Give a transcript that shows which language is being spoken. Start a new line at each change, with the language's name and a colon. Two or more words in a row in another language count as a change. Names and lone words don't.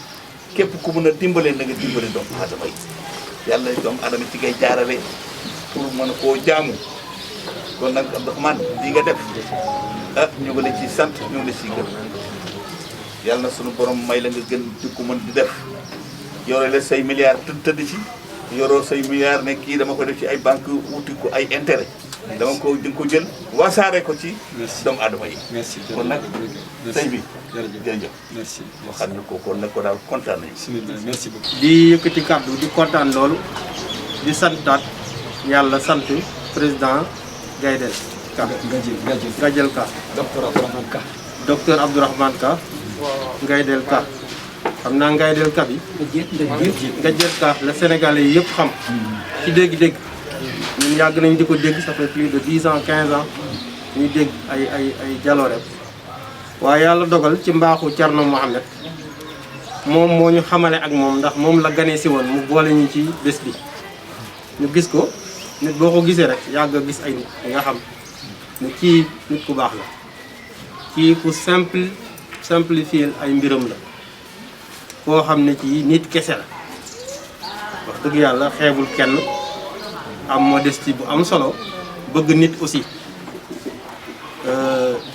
Wolof: képp ku mun a dimbale na nga dimbale doomu aadama yi yàlla doomu aadama ci ngay jaarale pour mën koo jaamu kon nag Abdourahmane li nga def ah ñu ngi la ci sant ñu ngi la ci gën yàlla na sunu borom may la nga gën di ko mën di def yore la say milliards tëdd ci yoroo say milliards ne kii dama ko def ci ay banque wuti ko ay intérêt dama ko di nga ko jël wasaare ko ci doomu aadama yi merci kon nag sëy bi jërëjëf merci waxaat na ko kon nag ko daal kontaan nañu
French: bismillah merci beaucoup.
Wolof: di yëkkati kàddu di kontaan loolu di santaat yàlla sant président Gaydel Ka Gaydel Ka docteur Abdourahmane Ka. docteur Abdourahmane Ka Gaydel Ka xam naa Gaydel Ka bi Gaydel Ka la Sénégalais yi yëpp xam ci dégg-dégg ñun yàgg nañ di ko dégg
French: ça fait plus de 10 ans 15 ans
Wolof: ñuy dégg ay jaloorem waaye yàlla dogal ci mbaaxu Thierno Mohamed moom moo ñu xamale ak moom ndax moom la ganee si woon mu boole ñu ci bés bi ñu gis ko nit boo ko gisee rek yàgg a gis ay nit nga xam ne kii nit ku baax la kii ku simplifier ay mbiram la koo xam ne ci nit kese la wax dëgg yàlla xeebul kenn am modestie bu am solo bëgg nit aussi